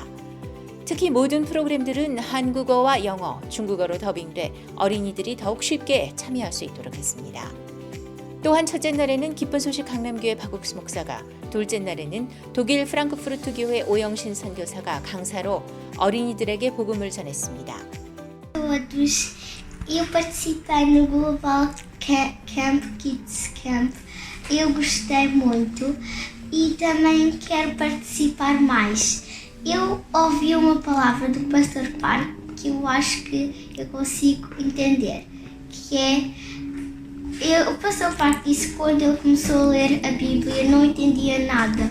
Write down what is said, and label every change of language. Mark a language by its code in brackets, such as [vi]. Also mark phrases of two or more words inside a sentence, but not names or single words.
[ko] 특히 모든 프로그램들은 한국어와 영어, 중국어로 더빙돼 어린이들이 더욱 쉽게 참여할 수 있도록 했습니다. 또한 첫째 날에는 기쁜 소식 강남교회 박옥수 목사가, 둘째 날에는 독일 프랑크푸르트 교회 오영신 선교사가 강사로 어린이들에게 복음을 전했습니다. [pt] Todos, eu participei no Global Camp Kids Camp. Eu gostei muito e também quero participar mais. Eu ouvi uma palavra do Pastor Park que eu acho que eu consigo entender, que é o Pastor Park disse que quando ele começou a ler a Bíblia não entendia nada.